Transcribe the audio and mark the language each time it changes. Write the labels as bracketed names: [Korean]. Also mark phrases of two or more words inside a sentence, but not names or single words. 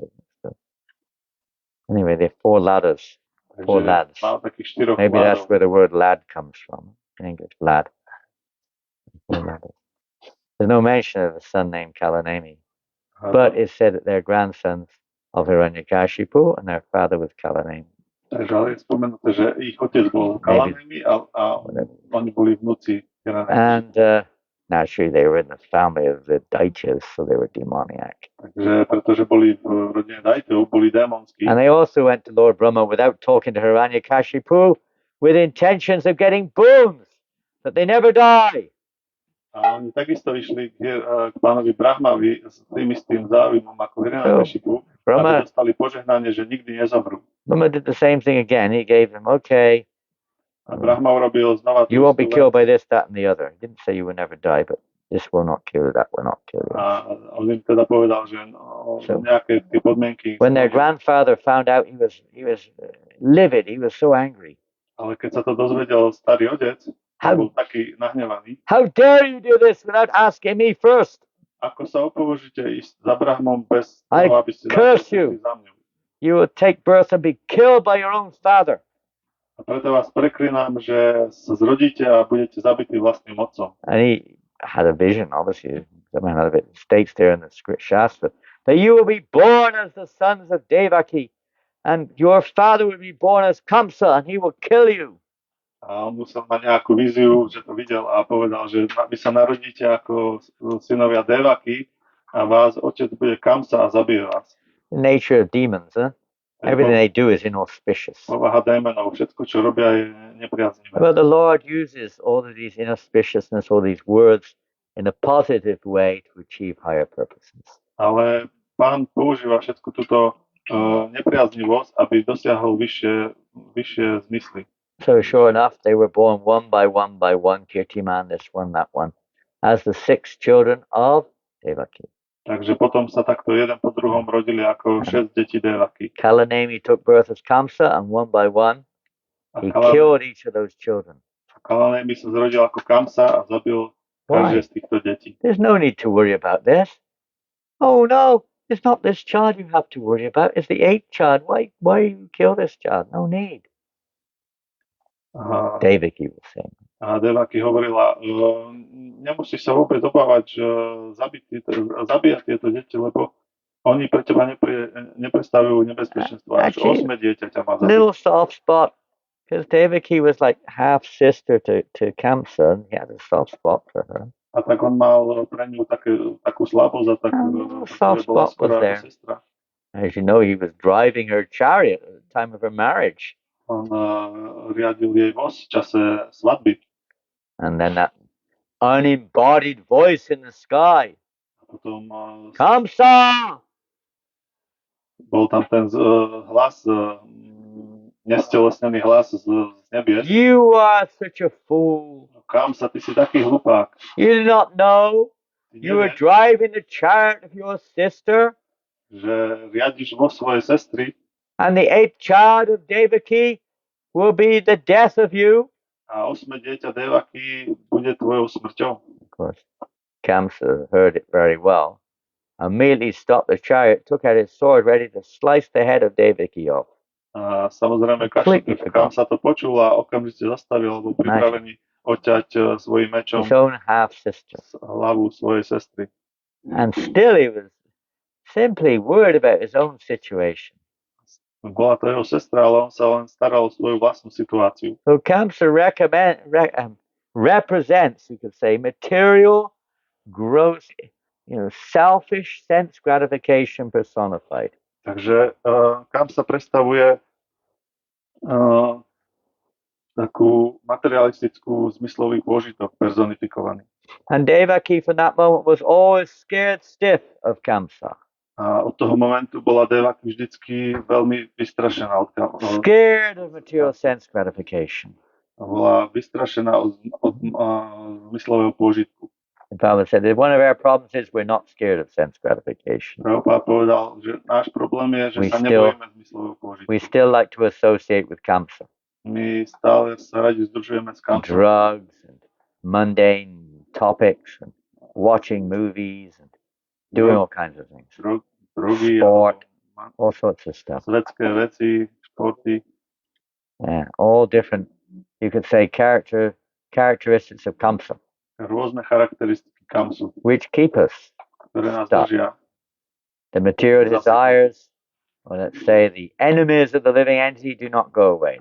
[English] So, anyway, they're 4 Ladas. 4 lads. Maybe that's where the word lad comes from. In English, lad. 4 lads. There's no mention of a son named Kalanemi. But it said that they're grandsons of Hiranyakashipu and their father was Kalanemi. [Slovak] Takže ale je spomenuté, že ich otec bol Kalanemi a oni boli vnúci Hiranyakashipu. [English] And naturally they were in the family of the Daityas, so they were demoniac. [Slovak] Takže pretože boli v rodine Daitov, boli démonskí. [English] And they also went to Lord Brahma without talking to Hiranyakashipu with intentions of getting boons, that they never die. [Slovak] A oni takisto išli k pánovi Brahmavi s tým istým záujmom ako Hiranyakashipu, aby dostali požehnanie, že nikdy nezomrú. [English] Brahma did the same thing again. He gave them, okay, [Slovak] a Brahma urobil znova [English] you won't be killed by this, that, and the other. He didn't say you will never die, but this will not kill you, that will not kill you. [Slovak] A on im teda povedal, že nejaké tie podmienky. [English] When their grandfather found out, he was livid. He was so angry. [Slovak] Ale keď sa to dozvedel starý otec, bol taký nahnevaný. [English] How dare you do this without asking me first? [Slovak] Ako sa opovažíte ísť za Brahmom bez toho, aby ste [English] curse you. [Slovak] Za mňou. [English] You will take birth and be killed by your own father. [Slovak] A preto vás preklinám, že sa zrodíte a budete zabití vlastným otcom. [English] And he had a vision, obviously, somehow of it states there in the script Shastra, that you will be born as the sons of Devaki, and your father will be born as Kamsa, and he will kill you. [Slovak] A on musel mať nejakú víziu, že to videl a povedal, že vy sa narodíte ako synovia Devaki a vás otec bude Kamsa a zabije vás. [English] The nature of demons, huh? Everything they do is inauspicious. [Slovak] Povaha démonov, všetko, čo robia, je nepriaznivé. [English] But the Lord uses all of these inauspiciousness, all these words, in a positive way to achieve higher purposes. [Slovak] Ale Pán používa všetku túto nepriaznivosť, aby dosiahol vyššie zmysly. [English] So sure enough, they were born one by one, Kirtiman, this one, that one, as the 6 children of Devaki. [Slovak] Takže potom sa takto jeden po druhom rodili ako 6 detí Devaki. [English] Kalanemi took birth as Kamsa, and one by one, he killed each of those children. [Slovak] Kalanemi sa zrodil ako Kamsa a zabil každé z týchto detí. [English] There's no need to worry about this. Oh no, it's not this child you have to worry about. It's the 8th child. Why you kill this child? No need. Devaki was saying. [Slovak] A Devaki hovorila, nemusíš sa vôbec obávať, zabíjať tieto deti, lebo oni pre teba neprestavujú nebezpečenstvo. Až 8 dieťa ťa má zabiť. [English] Little soft spot, because Devaki was like half sister to Kamsa, and he had a soft spot for her. [Slovak] A tak on mal pre ňu takú slabosť a [English] soft spot was there. [Slovak] Sestra. [English] As you know, he was driving her chariot at the time of her marriage. [Slovak] On riadil jej voz v čase svadby. [English] And then that unembodied voice in the sky. [Slovak] Potom Kamsa! Bol tam ten hlas, nestelesnený hlas z nebies. [English] You are such a fool. [Slovak] Kamsa, ty si taký hlupák. [English] You do not know you were driving the chariot of your sister. [Slovak] Že riadiš voz svojej sestry. [English] And the 8th child of Devaki will be the death of you. [Slovak] A 8. dieťa Devaki bude tvojou smrťou. [English] Of course, Kamsa heard it very well. Immediately stopped the chariot, took out his sword, ready to slice the head of Devaki off. [Slovak] A samozrejme, Kamsa to počul a okamžite zastavil, lebo pripravený odťať svojím mečom [English] his own half sister. [Slovak] Hlavu svojej sestry. [English] And still he was simply worried about his own situation. [Slovak] Bola to jeho sestra, ale on sa len staral o svoju vlastnú situáciu. [English] So Kamsa represents, you could say, material, gross, selfish sense gratification personified. [Slovak] Takže Kamsa predstavuje takú materialistickú zmyslový pôžitok personifikovaný. [English] And Devaki from that moment was always scared stiff of Kamsa. [Slovak] A od toho momentu bola Devaki vždycky veľmi vystrašená od [English] Scared of material sense gratification. [Slovak] Bola vystrašená od zmyslového pôžitku. [English] And Prabhupada said that one of our problems is we're not scared of sense gratification. [Slovak] Prabhupada povedal, že náš problém je, že sa nebojíme zmyslového pôžitku. [English] We still like to associate with Kamsa. [Slovak] My stále sa radi združujeme s Kamsom. [English] Drugs and mundane topics and watching movies and doing all kinds of things. [Slovak] Drogy, [English] sport, all sorts of stuff. [Slovak] Svetské veci, športy. [English] Yeah, all different, you could say, characteristics of Kamsa. [Slovak] Rôzne charakteristiky Kamsu. [English] Which keep us [Slovak] ktoré nás [English] stuck. [Slovak] držia. [English] The material desires, or let's say the enemies of the living entity, do not go away.